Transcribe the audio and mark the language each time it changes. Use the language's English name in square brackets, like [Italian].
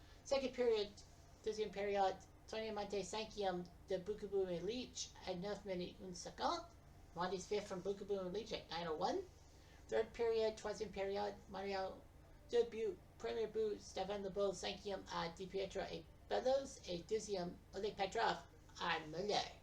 [English] Second period, [French] deuxième période, Tony Monte cinquième de Bukabu et Leach at 9 minutes 1 seconde. [English] Monte's fifth from Bukabu and Leach at 9:01. Third period, [French] troisième période, Montreal deux buts. Premier but, Stéphane Lebeau, cinquième à Di Pietro et Bellows, et deuxième, Oleg Petrov à Muller.